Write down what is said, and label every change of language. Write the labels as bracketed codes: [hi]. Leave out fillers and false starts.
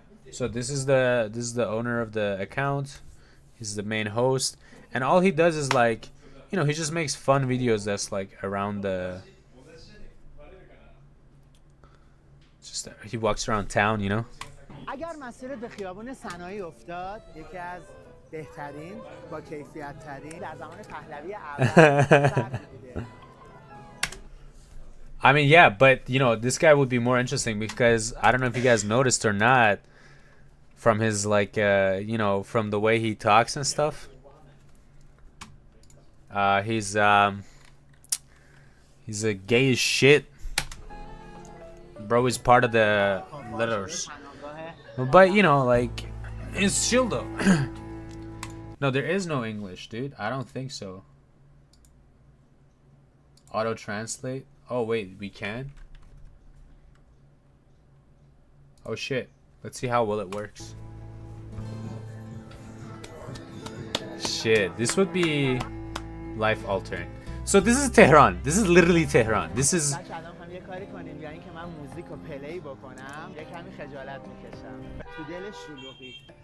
[en] So this is the owner of the account. He's the main host, and all he does is like, you know, he just makes fun videos that's like around the. Just he walks around town, you know. [fa] اگر مسیرت به خیابان صنایع افتاد، یکی از بهترین با کیفیت ترین در زمان پهلوی اول بوده. [en] I mean, yeah, but you know, this guy would be more interesting because I don't know if you guys noticed or not from his like you know, from the way he talks and stuff. He's a gay as shit. Bro is part of the letters. But you know, like it's chill though. No, there is no English, dude. I don't think so. Auto translate. Oh wait, we can? Oh shit. Let's see how well it works. Shit, this would be life altering. So this is Tehran. This is literally Tehran. This is [fa] بچه الان می‌خوام یه کاری کنیم، یا اینکه من موزیک رو پلی بکنم یه کمی خجالت میکشم تو دل شلوغی.